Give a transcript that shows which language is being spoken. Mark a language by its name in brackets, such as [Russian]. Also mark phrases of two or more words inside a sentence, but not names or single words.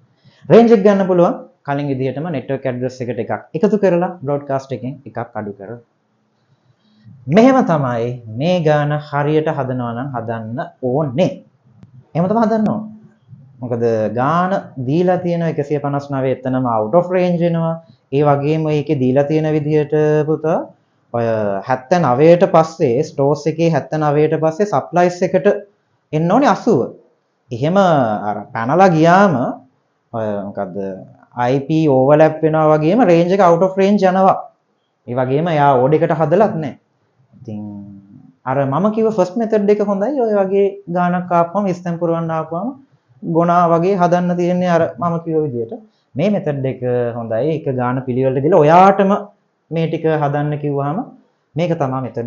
[Sinhala] range එක ගන්න පුළුවන් කලින් විදිහටම network address එකට එකක් එකතු කරලා broadcast එකෙන් එකක් අඩු කරලා. මෙහෙම තමයි මේ ගාන හරියට හදනවා නම් හදන්න ඕනේ. එහෙම තමයි හදන්න ඕනේ. මොකද ගාන දීලා තියෙන 159 එතනම [English] out of range [Sinhala] වෙනවා. ඒ වගේම ඒකේ දීලා තියෙන විදිහට පුතා ඔය 79ට පස්සේ stores එකේ 79ට පස්සේ supplies එකට එන්න ඕනේ 80. එහෙම අර පැනලා ගියාම ඔය මොකද්ද [English] IP overlap [Sinhala] වෙනවා වගේම range එක [English] out of range [Sinhala] යනවා. ඒ වගේම එයා ඕඩ් එකට හදලත් නැහැ. ඉතින් අර මම කිව්ව [English] first method [Sinhala] එක හොඳයි. ඔය වගේ ගානක් ආපුවම ස්තම් පුරවන්න ආපුවම ගොනා වගේ හදන්න තියෙන්නේ අර මම කිව්ව විදිහට. මේ method එක හොඳයි. ඒක ගාන පිළිවෙලට දීලා ඔයාටම මේ ටික හදන්න කිව්වහම මේක තමයි method එක.